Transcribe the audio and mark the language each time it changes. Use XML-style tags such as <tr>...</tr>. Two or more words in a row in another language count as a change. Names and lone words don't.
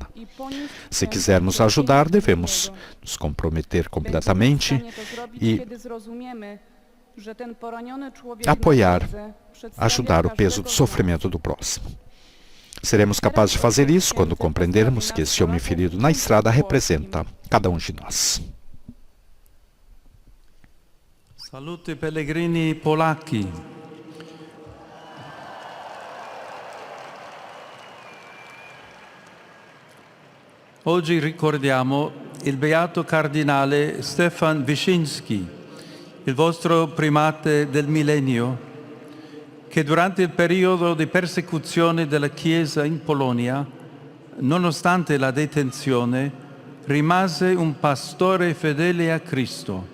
<pt>Se quisermos ajudar, devemos nos comprometer completamente e apoiar, ajudar o peso do sofrimento do próximo. Seremos capazes de fazer isso quando compreendermos que esse homem ferido na estrada representa cada um de nós.</pt> <it>Salute pellegrini polacchi. Oggi ricordiamo il beato cardinale Stefan Wyszyński, il vostro primate del millennio, che durante il periodo di persecuzione della Chiesa in Polonia, nonostante la detenzione, rimase un pastore fedele a Cristo.</it>